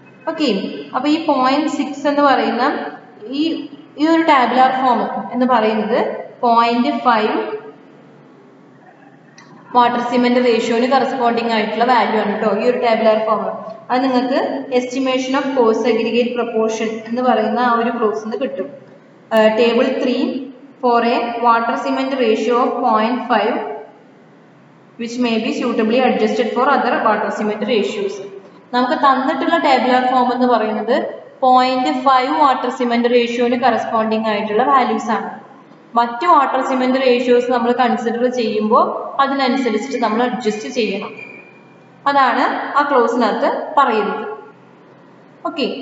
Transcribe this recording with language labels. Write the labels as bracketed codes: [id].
[ml] Okay, അപ്പൊ ഈ 0.6 എന്ന് പറയുന്ന ഈ ഒരു ടാബുലാർ ഫോം എന്ന് പറയുന്നത് 0.5 വാട്ടർ സിമെന്റ് റേഷ്യോന് കറസ്പോണ്ടിങ് ആയിട്ടുള്ള വാല്യൂ ആണ് കേട്ടോ ഈ ഒരു ടാബുലാർ ഫോം. അത് നിങ്ങൾക്ക് estimation of coarse aggregate proportion എന്ന് പറയുന്ന ആ ഒരു ക്ലോസിന് കിട്ടും. [en] Table 3 for a water cement ratio of 0.5 which may be suitably adjusted for other water cement ratios. [ml] നമുക്ക് തന്നിട്ടുള്ള ടാബുലാർ ഫോം എന്ന് പറയുന്നത് 0.5 വാട്ടർ സിമെന്റ് റേഷ്യോന് കറസ്പോണ്ടിങ് ആയിട്ടുള്ള വാല്യൂസ് ആണ്. മറ്റു വാട്ടർ സിമെന്റ് റേഷ്യോസ് നമ്മൾ കൺസിഡർ ചെയ്യുമ്പോൾ അതിനനുസരിച്ചിട്ട് നമ്മൾ അഡ്ജസ്റ്റ് ചെയ്യണം. അതാണ് ആ ക്ലോസിനകത്ത് പറയുന്നത്. ഓക്കെ.